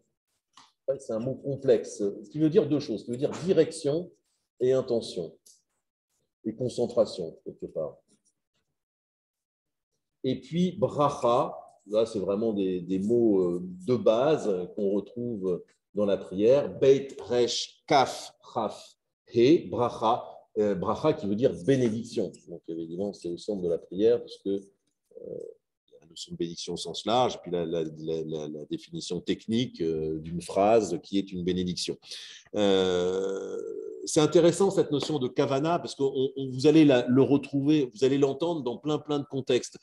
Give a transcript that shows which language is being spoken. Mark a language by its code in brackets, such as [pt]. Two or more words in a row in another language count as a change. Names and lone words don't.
[fr] C'est un mot complexe, ce qui veut dire deux choses, ce qui veut dire direction et intention, et concentration, quelque part. Et puis, bracha, là, c'est vraiment des mots de base qu'on retrouve dans la prière. [he] בית, ריש, כף, כף, הא, ברכה. [fr] Bracha qui veut dire bénédiction. Donc, évidemment, c'est au centre de la prière, parce que la notion de bénédiction au sens large, puis la définition technique d'une phrase qui est une bénédiction. C'est intéressant cette notion de kavana parce que vous allez le retrouver, vous allez l'entendre dans plein de contextes.